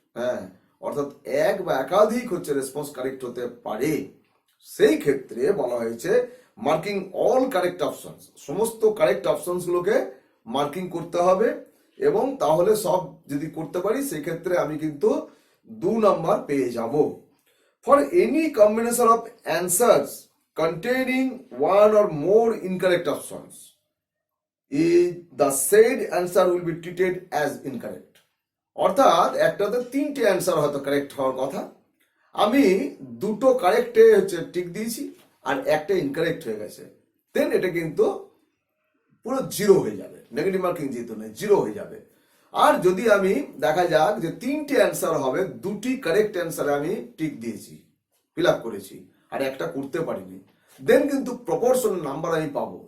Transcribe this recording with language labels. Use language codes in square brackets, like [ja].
[bn] হ্যাঁ, অর্থাৎ এক বা একাধিক হচ্ছে রেসপন্স কারেক্ট হতে পারে। সেই ক্ষেত্রে বলা হয়েছে [en] marking all correct options, [bn] সমস্ত কারেক্ট অপশনস গুলোকে মার্কিং করতে হবে, এবং তাহলে সব যদি করতে পারি সেক্ষেত্রে আমি কিন্তু 2 নাম্বার পেয়ে যাব। [en] For any combination of answers containing one or more incorrect options, the said answer will be treated as incorrect. [bn] অর্থাৎ একটাতে 3টে অ্যান্সার হয়তো কারেক্ট হওয়ার কথা, আমি 2টো কারেক্টে হচ্ছে টিক দিয়েছি আর একটা ইনকারেক্ট হয়ে গেছে, দেন এটা কিন্তু পুরো 0 হয়ে যাবে, নেগেটিভ মার্কিং যেহেতু নেই 0 হয়ে যাবে। আর যদি আমি দেখা যাক যে 3টে অ্যান্সার হবে, 2টি কারেক্ট অ্যান্সারে আমি টিক দিয়েছি, ফিল আপ করেছি, আর একটা করতে পারিনি, দেন কিন্তু প্রপোর্শনাল নাম্বার আমি পাবো।